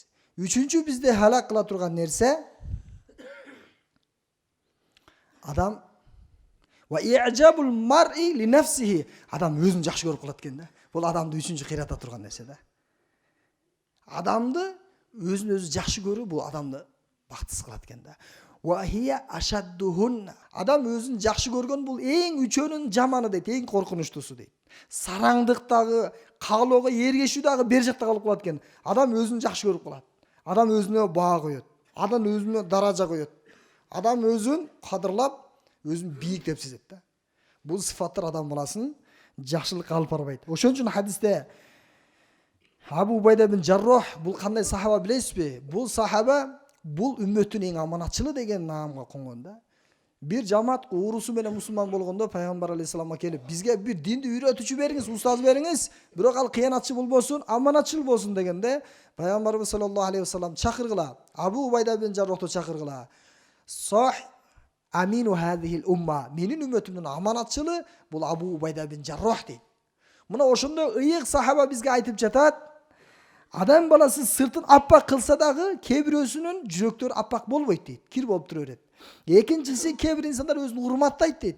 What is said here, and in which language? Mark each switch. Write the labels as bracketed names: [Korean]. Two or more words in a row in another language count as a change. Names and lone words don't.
[Kyrgyz] Үчүнчү бизде халак кыла турган нерсе адам [Arabic] وإعجاب المرء لنفسه. [Kyrgyz] Адам өзүн жакшы көрүп калат экен да. Бул адамды үчүнчү кыйрата турган нерсе да. Адамды өзүн өзү жакшы көрүү бул адамды бактысыз кылат экен да. [Arabic] وهي أشدهن. [Kyrgyz] Адам өзүн жакшы көргөн бул эң үчөөнүн жаманы дейт, эң коркунучтусу дейт. Сараңдыктагы, каалоого эргешүү дагы бер жакта калып калат экен. Адам өзүн жакшы көрүп калат. Адам өзүнө баа коёт. Адам өзүнө даража коёт. Адам өзүн кадырлап, өзүн бийик деп сезет да. Бул сыфаттар адам баласын жакшылыкка алып барбайт. Ошон үчүн хадисте Абу Убайда бин Жаррох, бул кандай сахаба билесизби? Бул сахаба бул үммөттүн эң аманатчылы деген наамга конгонда. [Turkish] Bir cemaat uğrusu [Kyrgyz] менен Müslüman болгондо Пайгамбар алейхисаламга келип, бизге bir динди үйрөтүүчү бериңиz, устаз бериңиz, бирок ал кыянатчы болбосун, аманатчыл болсун дегенде, Пайгамбарыбыз [Arabic] صلى الله عليه وسلم [Kyrgyz] чакыргыла, Абу Убайда бин Жаррахты чакыргыла. [Arabic] هذا أمين هذه الأمة. [Kyrgyz] Менин үммөтүмдүн аманатчылы бул Абу Убайда бин Жаррах дейт. Мына ошондо ыйык сахаба бизге айтып жатат. Адам баласы сыртын аппак кылса дагы, кээ бирөөсүнүн жүрөктөрү аппак болбойт дейт. Кир болуп тура берет. Экинчиси, кээ бир инсандар өзүн урматтайт дейт.